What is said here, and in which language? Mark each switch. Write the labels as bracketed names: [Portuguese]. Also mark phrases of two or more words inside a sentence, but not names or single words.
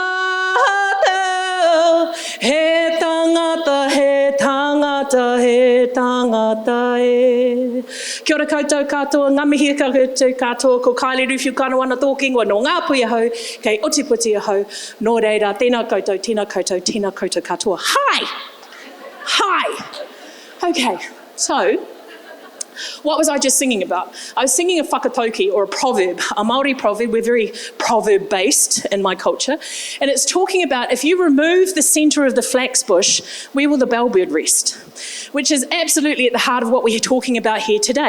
[Māori] ata he tangata he tangata he tangata e. Kia ora koutou katoa, ngā mihi koutou katoa, ko Kylie Ruhiu Karawana tōking wa no ngā pui ahau, kei Otiputi ahau, nō reira, tēnā koutou, tēnā koutou, tēnā koutou katoa. [English] Hi! Hi! Okay, so What was I just singing about? I was singing a whakatauki, or a proverb, a Māori proverb. We're very proverb-based in my culture. And it's talking about, if you remove the centre of the flax bush, where will the bellbird rest? Which is absolutely at the heart of what we're talking about here today.